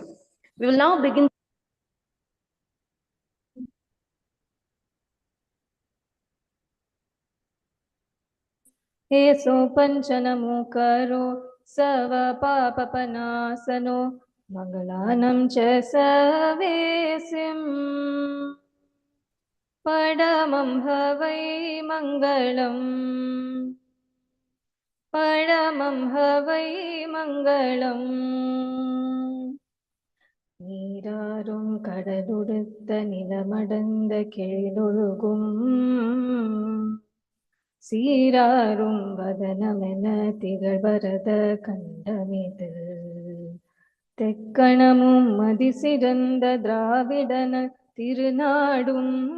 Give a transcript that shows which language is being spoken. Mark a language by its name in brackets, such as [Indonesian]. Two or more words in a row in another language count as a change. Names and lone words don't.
[English] We will now begin. [Prakrit languages] Eso panchanamu karo sava papapanasano mangalanam cha savesim padamam havai mangalam [Tamil] நீராறும் கடலுடுத்த நிலமடந்த கெழிலொழுகும் சீராரும் வதனமென திகழ்வரத கண்டமிது தெக்கணமும் மதிசிறந்த திராவிடன திருநாடும்